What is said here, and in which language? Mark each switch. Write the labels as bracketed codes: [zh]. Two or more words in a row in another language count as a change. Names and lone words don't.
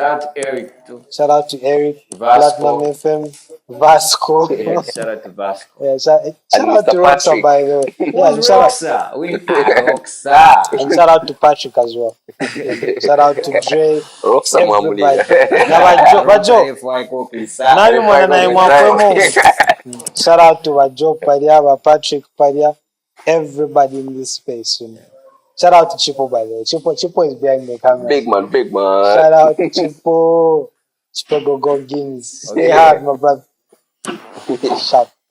[en] Shout out to Eric too. Shout out to Eric, Vasco. Platinum FM, Vasco. Yes, shout out to Vasco. Yeah, shout And out Mr. to Roxa, Patrick. by the way. Yeah, Who's and shout out, Roxa? We Roxa. and shout out to Patrick as well. Shout out to Dre, Roxa everybody. Mwamulira. [ny] Na Bajo, nani mwana naye mwafwemo. [en] Shout out to Bajo Paria, Patrick Paria, everybody in this space. You know. Shout out to Chipo, by the way. Chipo is behind the camera. Big man. Shout out to Chipo. Chipo go Guinness. Stay hard, my brother. Sharp.